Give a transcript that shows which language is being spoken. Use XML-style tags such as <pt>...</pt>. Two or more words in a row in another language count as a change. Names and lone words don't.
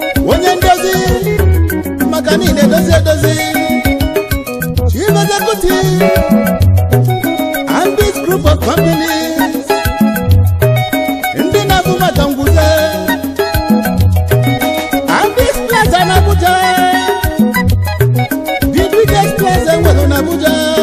<ig>Onye ndozi maka niile edozi edozi.</ig> <en>Chief Executive, Ambit Group of Companies.</en> <ig>Ndị na-abụ maka ngwuze. Ambit Plaza na Abuja.</ig> <en>The biggest plaza</en> <ig>enwere na</ig> <en>Abuja.</en>